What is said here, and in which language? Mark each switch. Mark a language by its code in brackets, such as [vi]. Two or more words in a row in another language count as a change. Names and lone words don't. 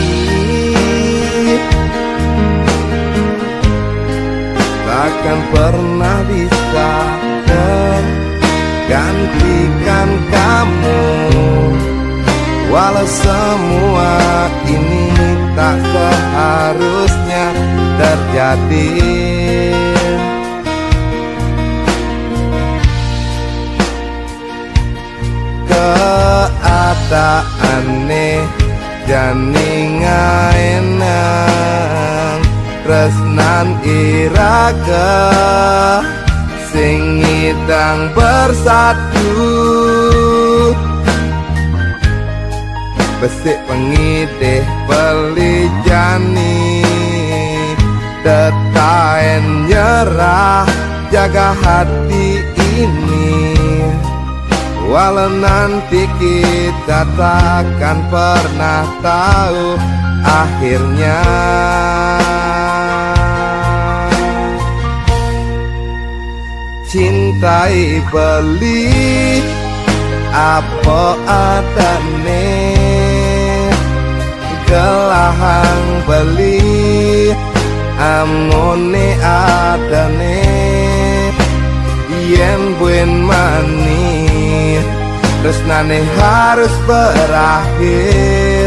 [id] Takkan pernah bisa tergantikan kamu, walau semua ini tak seharusnya terjadi. [ban] Keadaane jani ngaenang tresnan iraga sing ngidang bersatu. Besik pengidih beli jani detaen nyerah [id] jaga hati ini. Walau nanti kita takkan pernah tahu akhirnya. [ban] Cintai beli apa adane, gelahang beli amone adane. Yen buen mani tresnane [id] harus berakhir.